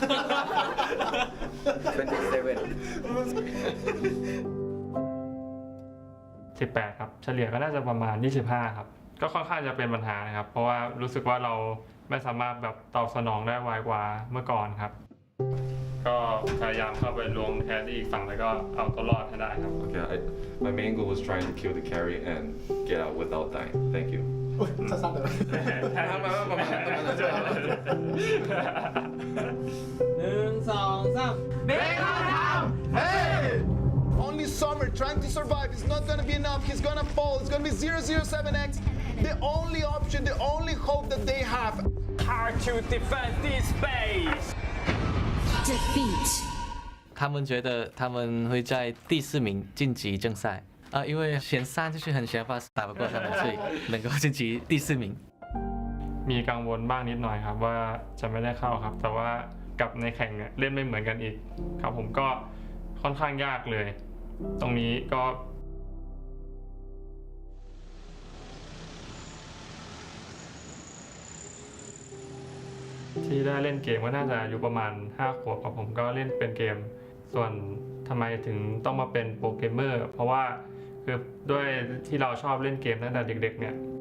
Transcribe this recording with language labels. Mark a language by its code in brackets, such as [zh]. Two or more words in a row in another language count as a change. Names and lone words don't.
[th] 18 ครับเฉลี่ยก็น่าจะประมาณ 25 ครับก็ค่อนข้างจะเป็นปัญหานะครับเพราะว่ารู้สึกว่าเราไม่สามารถแบบตอบสนองได้ไวกว่าเมื่อก่อนครับก็พยายามเข้าไปลงแครี่อีกฝั่งแล้วก็เอาตัวรอดให้ได้ครับ [en] Okay, my main goal was trying to kill the carry and get out without dying. Thank you. 1, 2, 3 Only Summer trying to survive. It's not gonna be enough. He's gonna fall. It's gonna be 007X. The only option, the only hope that they have. Hard to defend this base. Defeat. [zh] 他们觉得他们会在第4名晋级正赛因为前3就是很想法打不过他们，所以能够晋级第4名。 [th] มีกังวลบ้างนิดหน่อยครับว่าจะไม่ได้เข้าครับแต่ว่ากับในแข่งเนี่ยเล่นไม่เหมือนกันอีกครับผมก็ค่อนข้างยากเลยตรงนี้ก็ที่ได้เล่นเกมก็น่าจะอยู่ประมาณ5 ขวบครับผมก็เล่นเป็นเกมส่วนทำไมถึงต้องมาเป็นโปรเกมเมอร์เพราะว่าคือด้วยที่เราชอบเล่นเกมตั้งแต่เด็กๆเนี่ย